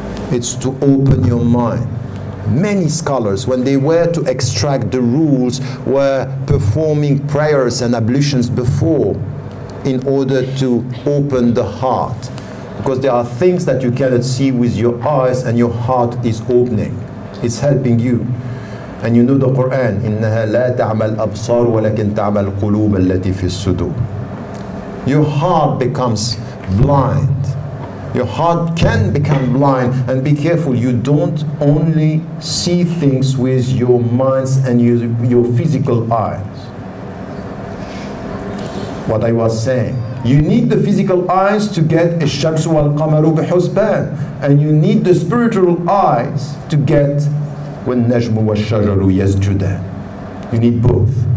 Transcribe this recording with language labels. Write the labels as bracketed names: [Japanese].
[English] It's to open your mind. Many scholars, when they were to extract the rules, were performing prayers and ablutions before in order to open the heart. Because there are things that you cannot see with your eyes and your heart is opening. It's helping you. And you know the Quran, [Arabic] إنها لا تعمى الأبصار ولكن تعمى القلوب التي في الصدور. [English] Your heart becomes blind. Your heart can become blind, and be careful, you don't only see things with your minds and your physical eyes. What I was saying, you need the physical eyes to get [Arabic] الشمس والقمر بحسبان, [English] and you need the spiritual eyes to get [Arabic] والنجم والشجر يسجدان. [English] You need both.